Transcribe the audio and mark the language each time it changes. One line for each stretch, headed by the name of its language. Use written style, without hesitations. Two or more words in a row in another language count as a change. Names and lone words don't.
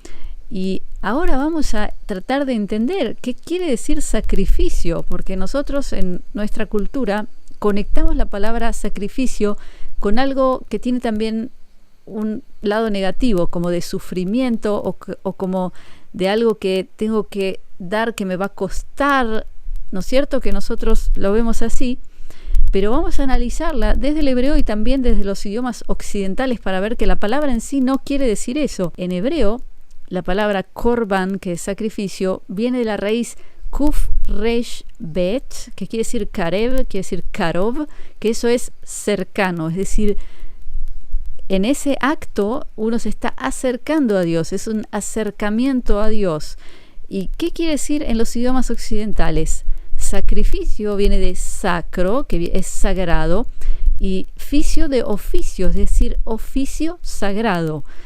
Spanish: Y ahora vamos a tratar de entender qué quiere decir sacrificio, porque nosotros en nuestra cultura conectamos la palabra sacrificio con algo que tiene también un lado negativo, como de sufrimiento o como de algo que tengo que dar, que me va a costar, ¿no es cierto? Que nosotros lo vemos así, pero vamos a analizarla desde el hebreo y también desde los idiomas occidentales para ver que la palabra en sí no quiere decir eso. En hebreo, la palabra korban, que es sacrificio, viene de la raíz
Hebrew: קוף ריש בית,
Spanish: que quiere decir karev, quiere decir karov, que eso es cercano, es decir, en ese acto uno se está acercando a Dios, es un acercamiento a Dios. ¿Y qué quiere decir en los idiomas occidentales? Sacrificio viene de sacro, que es sagrado, y ficio de oficio, es decir, oficio sagrado.